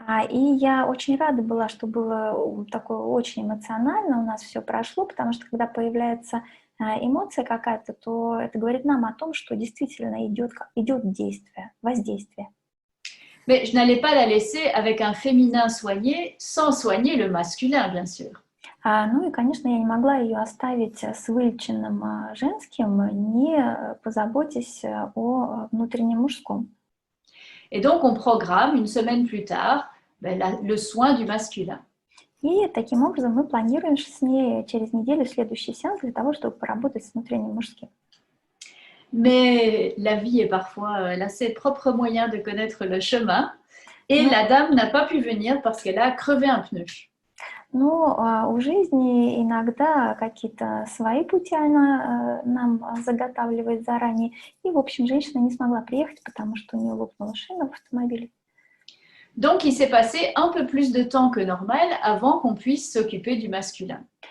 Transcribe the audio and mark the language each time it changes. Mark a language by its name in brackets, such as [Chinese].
[Russian] И я очень рада была, что было такое очень эмоционально, у нас все прошло, потому что когда появляется эмоция какая-то, то это говорит нам о том, что действительно идет действие, воздействие. [French] Mais je n'allais pas la laisser avec un féminin soigné sans soigner le masculin, bien sûr. [Russian] Ну и, конечно, я не могла ее оставить с вылеченным женским, не позаботясь о внутреннем мужском. [French] Et donc, on programme une semaine plus tard le soin du masculin. [Russian] И таким образом мы планируем с ней через неделю следующий сеанс для того, чтобы поработать с внутренним мужским. [French] Mais la vie est parfois, elle a ses propres moyens de connaître le chemin. Et la dame n'a pas pu venir parce qu'elle a crevé un pneu. [Russian] Но у жизни иногда какие-то свои пути она нам заготавливает заранее. И, в общем, женщина не смогла приехать, потому что у нее лопнула шина в автомобиле. [French] Donc, il s'est passé un peu plus de temps que normal avant qu'on puisse s'occuper du masculin.